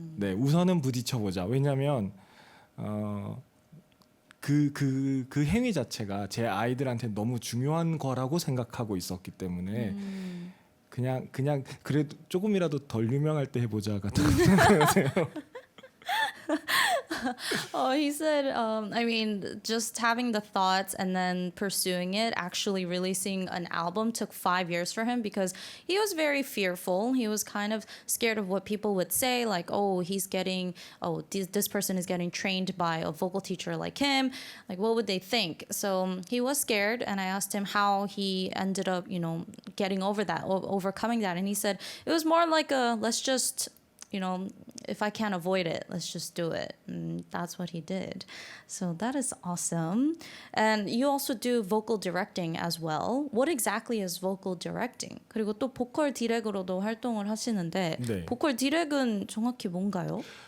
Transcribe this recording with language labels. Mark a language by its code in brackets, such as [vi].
[ko] 네, 우선은 부딪혀보자. 왜냐하면 그 행위 자체가 제 아이들한테 너무 중요한 거라고 생각하고 있었기 때문에 그냥 그래도 조금이라도 덜 유명할 때 해보자 같은 거예요. [en] He said, I mean, just having the thoughts and then pursuing it, actually releasing an album took 5 years for him because he was very fearful. He was kind of scared of what people would say, like, oh, this person is getting trained by a vocal teacher like him. Like, what would they think? So he was scared, and I asked him how he ended up, you know, getting over that, overcoming that. And he said, it was more like let's just, you know, if I can't avoid it, let's just do it. And that's what he did. So that is awesome. And you also do vocal directing as well. What exactly is vocal directing? [ko] 그리고 또 보컬 디렉으로도 활동을 하시는데 네. 보컬 디렉은 정확히 뭔가요?